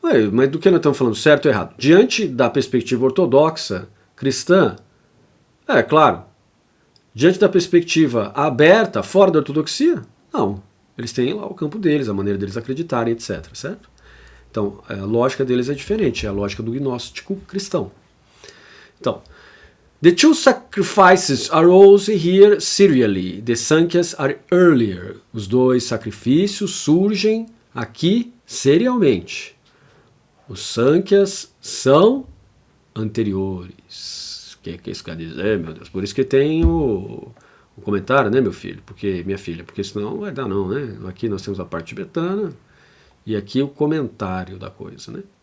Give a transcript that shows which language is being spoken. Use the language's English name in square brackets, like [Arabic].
[Portuguese] Mas do que nós estamos falando, certo ou errado? Diante da perspectiva ortodoxa cristã, claro. Diante da perspectiva aberta, fora da ortodoxia, não. Eles têm lá o campo deles, a maneira deles acreditarem, etc. Certo? Então, a lógica deles é diferente, é a lógica do gnóstico cristão. Então, [English] the two sacrifices arose here serially. The Sankhya's are earlier. [Portuguese] Os dois sacrifícios surgem aqui serialmente. Os Sankhya's são anteriores. O que isso quer dizer, meu Deus? Por isso que tem o comentário, né, meu filho? Minha filha, porque senão não vai dar não, né? Aqui nós temos a parte tibetana e aqui o comentário da coisa, né?